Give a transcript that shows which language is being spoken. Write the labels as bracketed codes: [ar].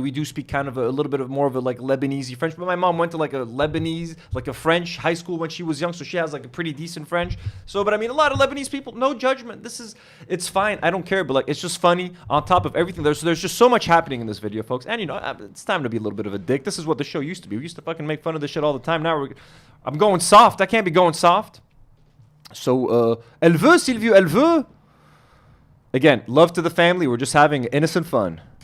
[en] We do speak kind of a little bit of more of a, like, Lebanese French. But my mom went to, like, a Lebanese, like, a French high school when she was young, so she has, like, a pretty decent French. So, but I mean, a lot of Lebanese people, no judgment. It's fine. I don't care, but, like, it's just funny on top of everything. There's just so much happening in this video, folks. And, you know, it's time to be a little bit of a dick. This is what the show used to be. We used to fucking make fun of this shit all the time. Now I'm going soft. I can't be going soft. [fr] So, elle veut, Silvio, elle veut. [en] Again, love to the family. We're just having innocent fun.